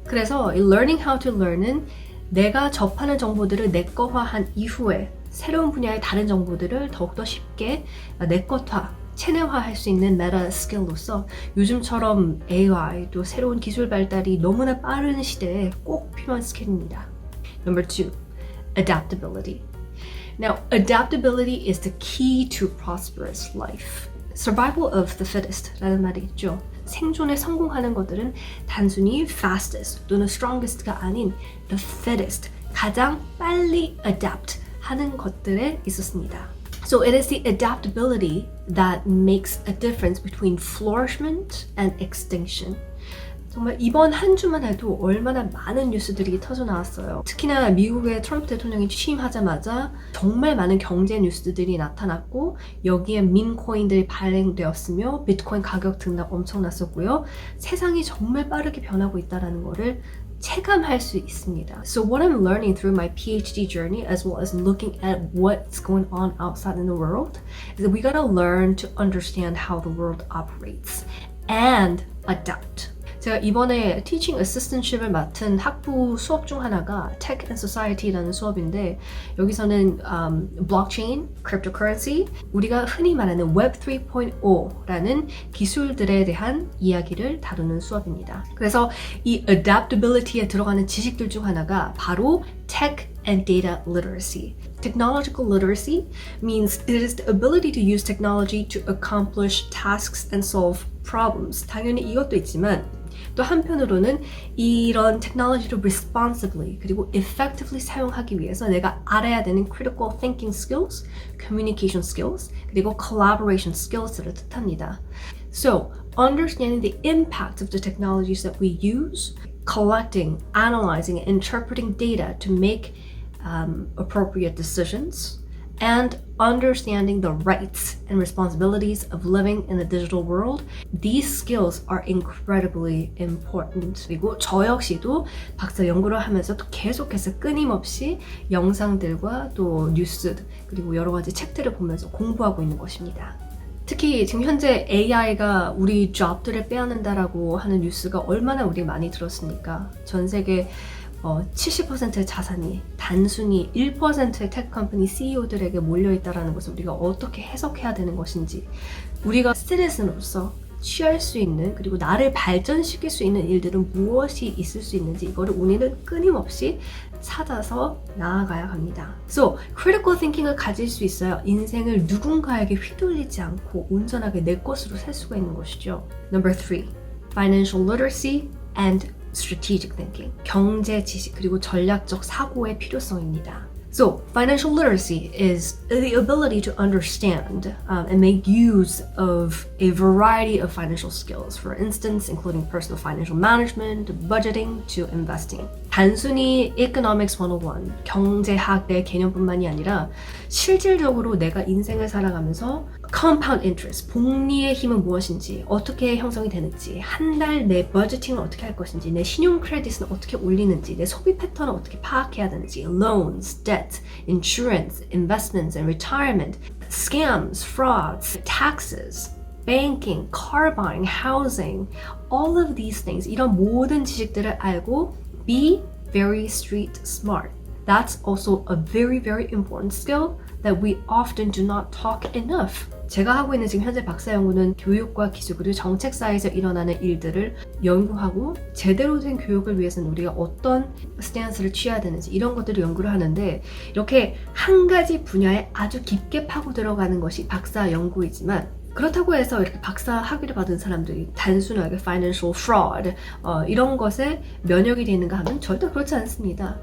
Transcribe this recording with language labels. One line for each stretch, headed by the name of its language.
Korean: 그래서
English: learning how to learn
Korean: 은 내가 접하는 정보들을 내 거화한 이후에 새로운 분야의 다른 정보들을 더욱더 쉽게 내 것화, 체내화할 수 있는 메타 스킬로서 요즘처럼 AI, 또 새로운 기술 발달이 너무나 빠른 시대에 꼭 필요한 스킬입니다.
English: Number 2, adaptability. Now, adaptability is the key to prosperous life. Survival of the fittest
Korean: 라는 말이 있죠. 생존에 성공하는 것들은 단순히 fastest 또는 strongest가 아닌
English: the fittest,
Korean: 가장 빨리 adapt 하는 것들에 있었습니다.
English: So it is the adaptability that makes a difference between flourishment and extinction.
Korean: 정말 이번 한 주만 해도 얼마나 많은 뉴스들이 터져 나왔어요. 특히나 미국의 트럼프 대통령이 취임하자마자 정말 많은 경제 뉴스들이 나타났고 여기에 밈코인들이 발행되었으며 비트코인 가격 등락 엄청났었고요. 세상이 정말 빠르게 변하고 있다는 것을 체감할 수 있습니다.
English: So what I'm learning through my PhD journey as well as looking at what's going on outside in the world is that we gotta learn to understand how the world operates and adapt.
Korean: 제가 이번에 Teaching Assistantship을 맡은 학부 수업 중 하나가 Tech and Society라는 수업인데 여기서는 Blockchain, Cryptocurrency, 우리가 흔히 말하는 Web 3.0라는 기술들에 대한 이야기를 다루는 수업입니다. 그래서 이 Adaptability에 들어가는 지식들 중 하나가 바로 Tech and Data Literacy.
English: Technological literacy means it is the ability to use technology to accomplish tasks and solve problems.
Korean: 당연히 이것도 있지만 또 한편으로는 이런 테크놀로지를 responsibly 그리고 effectively 사용하기 위해서 내가 알아야 되는
English: critical thinking skills, communication skills,
Korean: 그리고
English: collaboration skills
Korean: 를 뜻합니다.
English: So, understanding the impact of the technologies that we use, collecting, analyzing, and interpreting data to make appropriate decisions, and understanding the rights and responsibilities of living in the digital world. These skills are incredibly important.
Korean: 그리고 저 역시도 박사 연구를 하면서 또 계속해서 끊임없이 영상들과 또 뉴스 그리고 여러 가지 책들을 보면서 공부하고 있는 것입니다. 특히 지금 현재 AI가 우리 job들을 빼앗는다라고 하는 뉴스가 얼마나 우리 많이 들었습니까? 전 세계 70%의 자산이 단순히 1%의 테크 컴퍼니 CEO들에게 몰려있다는 것을 우리가 어떻게 해석해야 되는 것인지 우리가 시티즌으로서 취할 수 있는 그리고 나를 발전시킬 수 있는 일들은 무엇이 있을 수 있는지 이거를 우리는 끊임없이 찾아서 나아가야 합니다. So, critical thinking을 가질 수 있어야 인생을 누군가에게 휘둘리지 않고 온전하게 내 것으로 살 수가 있는 것이죠.
English: Number 3, financial literacy and strategic thinking.
Korean: 경제 지식 그리고 전략적 사고의 필요성입니다.
English: So, financial literacy is the ability to understand and make use of a variety of financial skills, for instance, including personal financial management, budgeting, to investing.
Korean: 단순히 Economics 101, 경제학의 개념뿐만이 아니라 실질적으로 내가 인생을 살아가면서
English: compound interest,
Korean: 복리의 힘은 무엇인지, 어떻게 형성이 되는지, 한 달 내 버제팅을 어떻게 할 것인지, 내 신용 크레딧은 어떻게 올리는지, 내 소비 패턴을 어떻게 파악해야 되는지,
English: loans, debt, insurance, investments and retirement, scams, frauds, taxes, banking, car buying, housing, all of these things,
Korean: 이런 모든 지식들을 알고
English: be very street smart. That's also a very, very important skill that we often do not talk enough.
Korean: 제가 하고 있는 지금 현재 박사 연구는 교육과 기술 그리고 정책 사이에서 일어나는 일들을 연구하고 제대로 된 교육을 위해서는 우리가 어떤 스탠스를 취해야 되는지 이런 것들을 연구를 하는데 이렇게 한 가지 분야에 아주 깊게 파고 들어가는 것이 박사 연구이지만 그렇다고 해서 이렇게 박사 학위를 받은 사람들이 단순하게 financial fraud 이런 것에 면역이 되는가 하면 절대 그렇지 않습니다.